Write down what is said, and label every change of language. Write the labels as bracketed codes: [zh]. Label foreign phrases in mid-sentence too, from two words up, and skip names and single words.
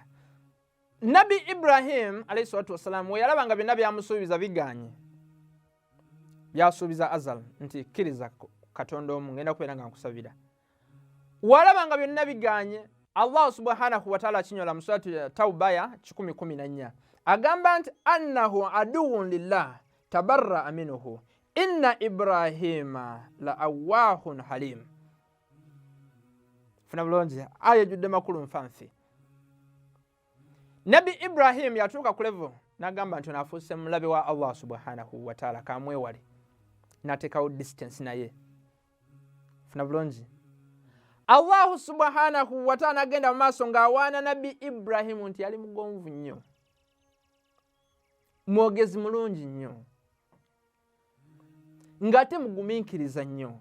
[lg] Nabbi Ibrahim [ar] عليه الصلاة والسلام [lg] we yalaba nga byonna byamusuubiza biganye, byasuubiza Azar nti kkiriza Katonda omu ngenda kubeera nga nkusabira. Walaba nga byonna biganye, Allah [ar] سبحانه وتعالى [lg] kinyola mu surati Tawba ya 10:14 agamba nti [ar] أنه عدو لله تبرأ منه إن إبراهيم لأواه حليم. [lg] Funa bulungi aya ejjudde makulu nfanfe. Nabbi Ibrahim yatuuka ku level n'agamba nti onaafuuse mulabe wa Allah [ar] سبحانه وتعالى [lg] kamwewale, n'ateekawo distance naye. Funa bulungi Allah [ar] سبحانه وتعالى [lg] n'agenda mu maaso ng'awaana Nabbi Ibrahim nti yali mugonvu nnyo, mwogezi mulungi nnyo, ng'ate mugumiikiriza nnyo.